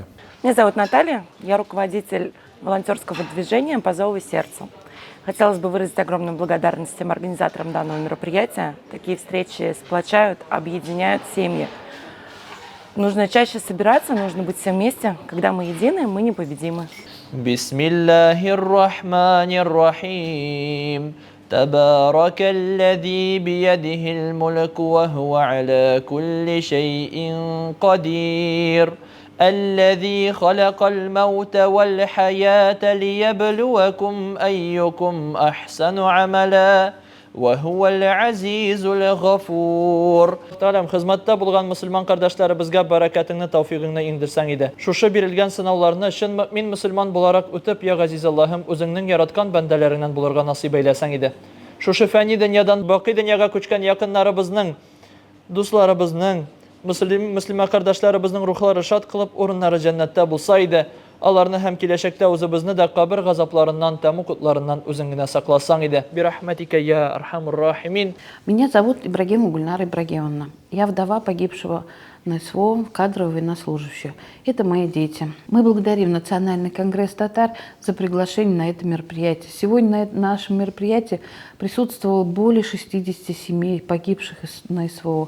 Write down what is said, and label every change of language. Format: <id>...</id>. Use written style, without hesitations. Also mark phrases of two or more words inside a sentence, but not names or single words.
<ru>Меня зовут Наталья, я руководитель волонтерского движения «По зову сердцу». Хотелось бы выразить огромную благодарность всем организаторам данного мероприятия. Такие встречи сплочают, объединяют семьи. Нужно чаще собираться, нужно быть все вместе. Когда мы едины, мы непобедимы.</ru> <ar>بسم الله الرحمن الرحيم. تبارك الذي بيده الملك وهو على كل شيء قدير الذي خلق الموت والحياة ليبلوكم أيكم أحسن عملا وهو العزيز الغفور.</ar> <tt>Талам хезмәттә булган мөселман кардәшләребезгә бәрәкәтеңне, тауфигыңны иңдерсәң иде. Шушы бирелгән сынауларны чын мөэмин мөселман буларак үтеп, я газиз Аллаһым, үзеңнең яраткан бәндәләреңнән булырга насыйп әйләсәң иде. Шушы фәни дөньядан бакый дөньяга күчкән якыннарыбызның, дусларыбызның, мөселман кардәшләребезнең рухлары шат кылып, урыннары җәннәттә булса иде. Аларны һәм киләчәктә үзебезне дә кабер газапларыннан, тәмук утларыннан үзең генә сакласаң иде.</tt> <ar>برحمتك يا أرحم الراحمين.</ar> <ru>Меня зовут Ибрагимова Гульнара Ибрагимовна. Я вдова погибшего на СВО, кадрового военнослужащего. Это мои дети. Мы благодарим Национальный конгресс татар за приглашение на это мероприятие. Сегодня на нашем мероприятии присутствовало более 60 семей погибших на СВО.</ru>